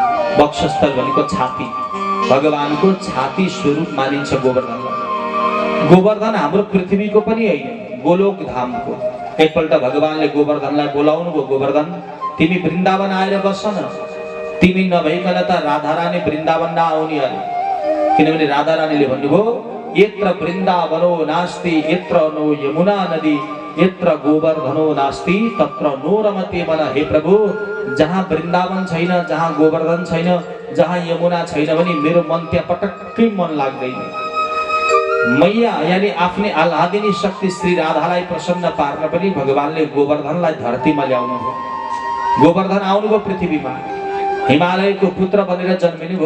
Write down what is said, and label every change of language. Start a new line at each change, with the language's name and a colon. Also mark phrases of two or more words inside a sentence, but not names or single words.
Nepali: वक्षस्थल भनेको छाती, भगवानको छाती स्वरूप मानिन्छ गोवर्धनलाई। गोवर्धन हाम्रो पृथ्वीको पनि होइन, गोलोक धामको। एकपल्ट भगवानले गोवर्धनलाई बोलाउनु भयो, गोवर्धन तिमी वृन्दावन आएर बस न। तिमी नभइकन त राधारानी वृन्दावन नआउने अरे। किनभने राधारानीले भन्नुभयो,
Sanskrit: यत्र वृन्दावनो नास्ति यत्र नो यमुना नदी यत्र गोवर्धनो नास्ति तत्र नो रमते मन।
Nepali: हे प्रभु, जहाँ वृन्दावन छैन, जहाँ गोवर्धन छैन, जहाँ यमुना छैन भने मेरो मन त्यहाँ पटक्कै मन लाग्दैन। मैया यानी आफ्नै आह्लादिनी शक्ति श्री राधालाई प्रसन्न पार्न पनि भगवानले गोवर्धनलाई धरतीमा ल्याउनु भयो। गोवर्धन आउनुभयो पृथ्वीमा, हिमालयको पुत्र बनेर जन्मिनु भयो।